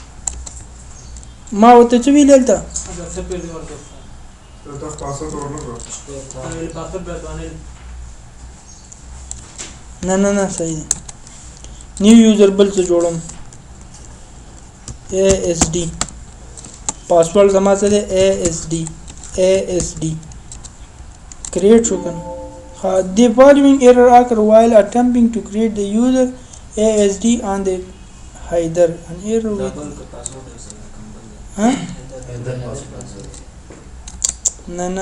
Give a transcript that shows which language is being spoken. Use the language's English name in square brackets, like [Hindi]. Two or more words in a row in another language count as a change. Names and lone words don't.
[Pashto] ما وته چې ویل تا نه صحیح دی [English] new user [Pashto] بل څه جوړم [English] ASD [Pashto] پاسورډ زما څه دی [English] ASD create [Pashto] شو کنه [English] the following error occur while attempting to create the user ASD on the header an error ها [Pashto] نه